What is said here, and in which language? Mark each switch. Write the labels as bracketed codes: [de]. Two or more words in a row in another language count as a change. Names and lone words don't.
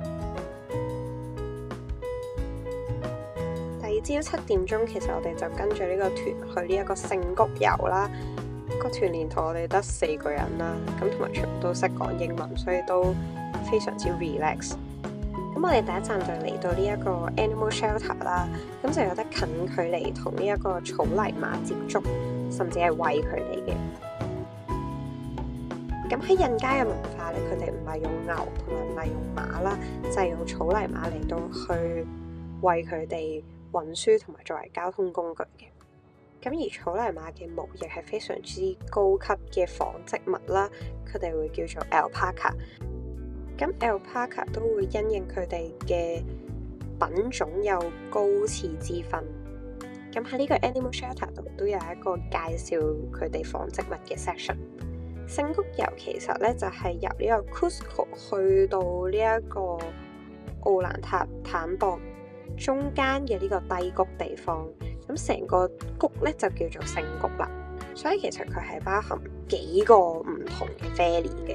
[yue] 第二朝7點鐘，其實我哋就跟住呢個團去呢一個聖谷遊啦。個團連同我哋得4個人啦，咁同埋全部都識講英文，所以都非常之 relax。咁我哋第一站就嚟到呢一個 animal shelter 啦，咁就有得近距離同呢一個草泥馬接觸，甚至係餵佢哋嘅。咁喺印加嘅文化咧，佢哋唔係用牛同埋唔係用馬啦，就係用草泥馬嚟到去為佢哋運輸同埋作為交通工具嘅。咁而草泥馬嘅毛亦係非常之高級嘅紡織物啦，佢哋會叫做 alpaca。咁 alpaca 都會因應佢哋嘅品種有高次之分。咁喺呢個 animal shelter 度都有一個介紹佢哋紡織物嘅 section。聖谷遊其實咧就係由呢個 Cusco 去到呢一個奧蘭塔坦博中間嘅呢個低谷地方。咁成個谷咧就叫做聖谷啦，所以其實佢係包含幾個唔同嘅 valley 嘅。